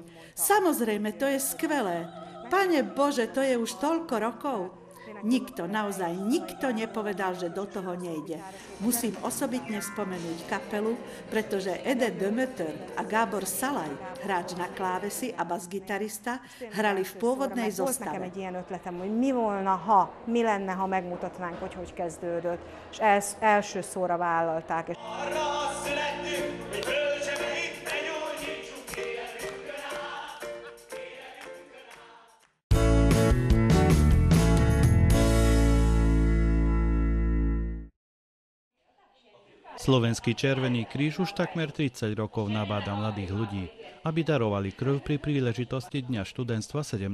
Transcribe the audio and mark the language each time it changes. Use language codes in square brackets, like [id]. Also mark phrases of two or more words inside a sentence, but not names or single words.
[sk] Samozrejme, to je skvelé. Pane Bože, to je už toľko rokov. Nikto, naozaj nikto nepovedal, že do toho nejde. Musím osobitne spomenúť kapelu, pretože Ede Demeter a Gábor Szalay, hráč na klávesi a basgitarista, hrali v pôvodnej zostave. [hu] Volt nekem egy ilyen ötletem, hogy mi lenne, ha megmutatnánk, hogy kezdődött, és első szóra vállalták. [sk] Slovenský Červený kríž už takmer 30 rokov nabáda mladých ľudí, aby darovali krv pri príležitosti Dňa študentstva 17.